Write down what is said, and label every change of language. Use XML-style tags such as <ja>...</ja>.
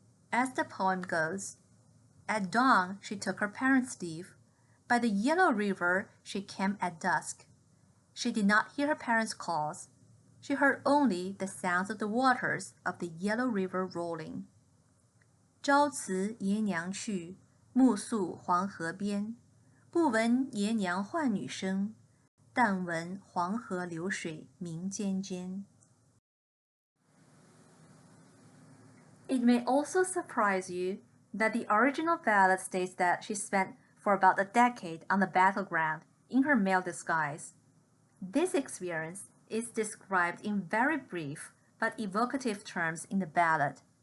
<en>As the poem goes, at dawn she took her parents' leave. By the Yellow River she camped at dusk. She did not hear her parents' calls. She heard only the sounds of the waters of the Yellow River rolling.</en> <zh>朝辞爷娘去，暮宿黄河边。不闻爷娘唤女声，但闻黄河流水鸣溅溅。</zh> <en>It may also surprise you that the original ballad states that she spent for about a decade on the battleground in her male disguise. This experience is described in very brief but evocative terms in the ballad.</en>